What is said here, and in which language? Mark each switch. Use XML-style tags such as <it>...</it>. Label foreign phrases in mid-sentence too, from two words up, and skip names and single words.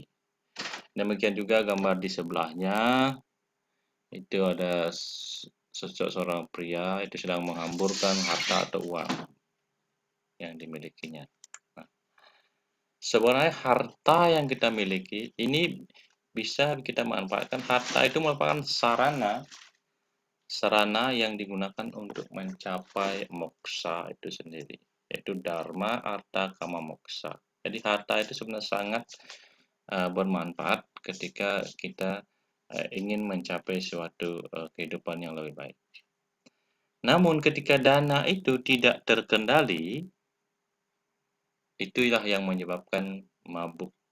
<id>Demikian juga gambar di sebelahnya, itu ada seorang pria itu sedang menghamburkan harta atau uang yang dimilikinya. Nah, sebenarnya harta yang kita miliki ini bisa kita manfaatkan. Harta itu merupakan sarana yang digunakan untuk mencapai moksa itu sendiri, yaitu dharma, artha, kama, moksa. Jadi harta itu sebenarnya sangat bermanfaat ketika kita ingin mencapai suatu kehidupan yang lebih baik. Namun ketika dana itu tidak terkendali, itulah yang menyebabkan mabuk.</id>